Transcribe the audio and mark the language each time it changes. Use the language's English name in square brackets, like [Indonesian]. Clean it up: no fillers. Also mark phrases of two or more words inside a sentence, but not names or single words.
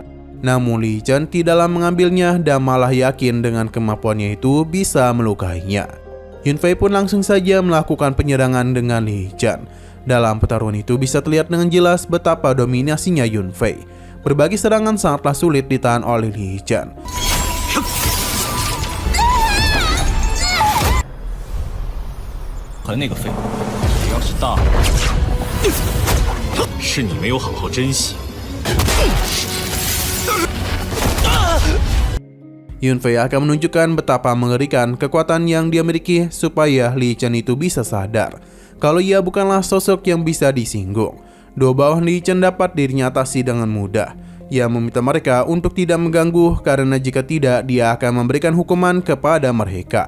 [Indonesian] Namun Li Chen tidaklah mengambilnya dan malah yakin dengan kemampuannya itu bisa melukainya. Yun Fei pun langsung saja melakukan penyerangan dengan Li Chen. Dalam pertarungan itu bisa terlihat dengan jelas betapa dominasinya Yun Fei. Berbagai serangan sangatlah sulit ditahan oleh Li Chen. [Chinese] 和那个废物，只要是大了，是你没有好好珍惜。 [Indonesian] Yun Fei akan menunjukkan betapa mengerikan kekuatan yang dia miliki supaya Li Chen itu bisa sadar kalau ia bukanlah sosok yang bisa disinggung. Dua bawah Li Chen dapat dirinya atasi dengan mudah. Ia meminta mereka untuk tidak mengganggu karena jika tidak dia akan memberikan hukuman kepada mereka.